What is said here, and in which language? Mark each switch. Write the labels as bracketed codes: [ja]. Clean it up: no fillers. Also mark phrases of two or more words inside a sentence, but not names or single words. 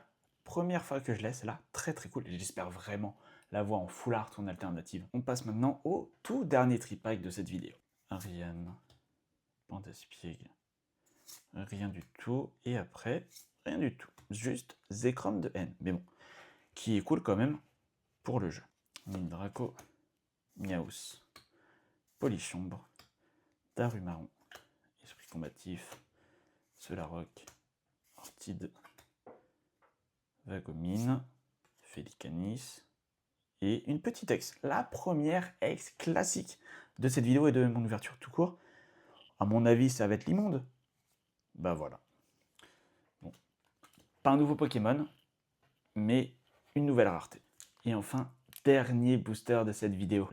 [fr] Première fois que je laisse, là, très très cool. J'espère vraiment la voir en full art ou en alternative. On passe maintenant au tout dernier tripack de cette vidéo. Ariane. Pandaspieg. Rien du tout. Et après, rien du tout. Juste Zekrom de N. Mais bon, qui est cool quand même pour le jeu. Mindraco. Miaus. Polychombre. Darumaron. Esprit combatif. Solaroc. Ortide. Vagomine. Félicanis. Et une petite ex. La première ex classique de cette vidéo et de mon ouverture tout court. À mon avis, ça va être l'immonde. Bah voilà. Bon. Pas un nouveau Pokémon, mais une nouvelle rareté. Et enfin, dernier booster de cette vidéo.